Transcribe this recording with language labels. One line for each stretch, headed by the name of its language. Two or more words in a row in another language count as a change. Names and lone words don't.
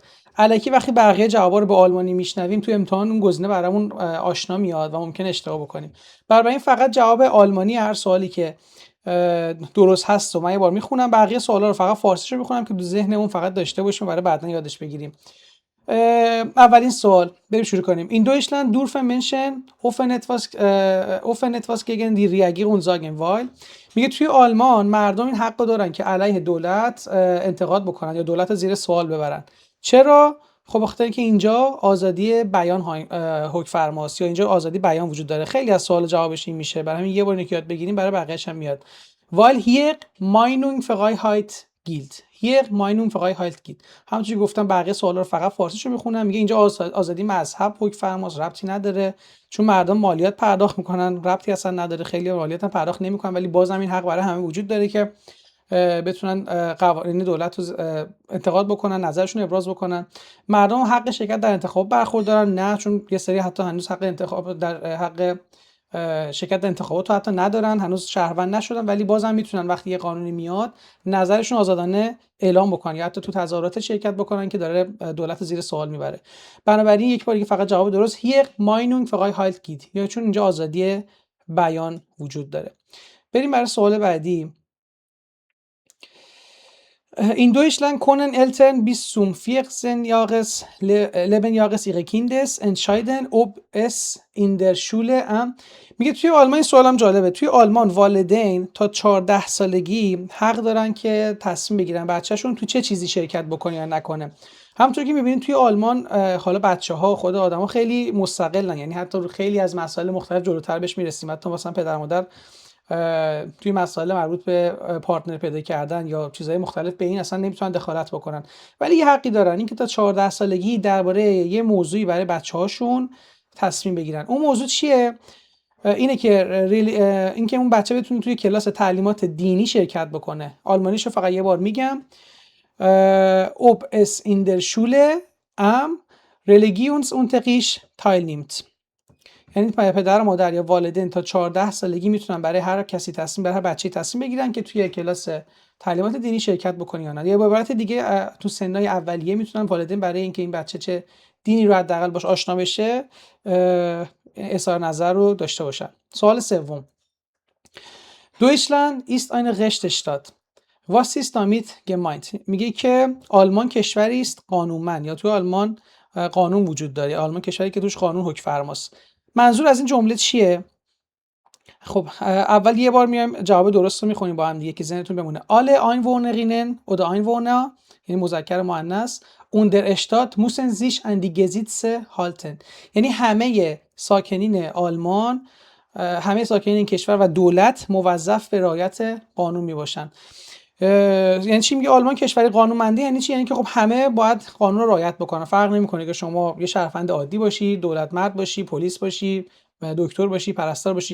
Persian: الکی وقتی بقیه جوابا رو به آلمانی میشنویم توی امتحان اون گزینه برامون آشنا میاد و ممکن اشتباه بکنیم. بنابراین فقط جواب آلمانی هر سوالی که درست هست و من یه بار میخونم، بقیه سوالا رو فقط فارسیش رو میخونم که تو ذهنمون فقط داشته باشیم برای بعدا یادش بگیریم. اولین سوال، بریم شروع کنیم.
German: این Deutschland dürfen Menschen offen etwas gegen die Regierung sagen wollen.
Persian: میگه توی آلمان مردم این حق دارن که علیه دولت انتقاد بکنن یا دولت زیر سوال ببرن. چرا؟ خب بخاطر اینکه اینجا آزادی بیان حکم فرماست یا اینجا آزادی بیان وجود داره. خیلی از سوال جوابش این میشه، برای همین یه بار اینو یاد بگیریم برای بقیه‌اش هم میاد.
German: Weil hier Meinungsfreiheit gilt. Hier Meinungsfreiheit gilt.
Persian: همونجوری گفتم بقیه سوالا رو فقط فارسیشو میخونم. میگه اینجا آزادی مذهب حکم فرماست، ربطی نداره چون مردم مالیات پرداخت میکنن، ربطی اصلا نداره. خیلی مالیات هم پرداخت نمیکنن ولی بازم این حق برای همه وجود داره که بتونن قوانین دولت رو انتقاد بکنن، نظرشون ابراز بکنن. مردم حق شرکت در انتخاب برخوردارن؟ نه، چون یه سری حتی هنوز حق انتخاب در حق شرکت در انتخابات رو حتی ندارن، هنوز شهروند نشدن، ولی بازم میتونن وقتی یه قانونی میاد نظرشون آزادانه اعلام بکنن یا حتی تو تظاهرات شرکت بکنن که داره دولت زیر سوال میبره. بنابراین یک بار دیگه فقط جواب درست
German: hier Meinungsfreiheit gilt،
Persian: یا چون اینجا آزادی بیان وجود داره. بریم برای سوال بعدی.
German: In Deutschland können Eltern bis zum 14. Lebensjahres ihres Kindes entscheiden, ob es in der Schule
Persian: میگه توی آلمان این سوالم جالبه. توی آلمان والدین تا 14 سالگی حق دارن که تصمیم بگیرن بچه‌شون تو چه چیزی شرکت بکنه یا نکنه. همونطور که می‌بینید توی آلمان حالا بچه‌ها خود آدم‌ها خیلی مستقلن، یعنی حتی خیلی از مسائل مختلف جلوتر بهش میرسیم. حتی مثلا پدر مادر توی مسائل مربوط به پارتنر پیدا کردن یا چیزهای مختلف به این اصلا نمیتونن دخالت بکنن، ولی یه حقی دارن اینکه تا 14 سالگی درباره یه موضوعی برای بچه‌هاشون تصمیم بگیرن. اون موضوع چیه؟ اینه که اینکه اون بچه بتونه توی کلاس تعلیمات دینی شرکت بکنه. آلمانیشو فقط یه بار میگم.
German: ob es in der Schule am Religionsunterricht teilnimmt.
Persian: یعنی پدر و مادر یا والدین تا 14 سالگی میتونن برای هر کسی برای هر بچه‌ای تصمیم بگیرن که توی کلاس تعلیمات دینی شرکت بکنه یا نه. یا به عبارت دیگه تو سنای اولیه میتونن والدین برای اینکه این بچه چه دینی رو حداقل باش آشنا بشه اظهار نظر رو داشته باشن. سوال سوم.
German: Deutschland ist eine Rechtsstaat. Was ist damit gemeint؟
Persian: میگه که آلمان کشوری است قانونمند، یا توی آلمان قانون وجود داره. آلمان کشوری که توش قانون حکم فرماست. منظور از این جمله چیه؟ خب اول یه بار میایم جواب درست رو میخونیم با هم دیگه که ذهنتون بمونه.
German: Alle Einwohnerinnen oder Einwohner،
Persian: یعنی مذکر مؤنث،
German: und der Staat müssen sich an die Gesetze halten.
Persian: یعنی همه ساکنین آلمان، همه ساکنین این کشور و دولت موظف به رعایت قانون میباشن. یعنی چی میگه آلمان کشوری قانونمنده؟ یعنی چی؟ یعنی که خب همه باید قانون رو رعایت بکنن. فرق نمیکنه که شما یه شهروند عادی باشی، دولت مرد باشی، پلیس باشی، دکتر باشی، پرستار باشی.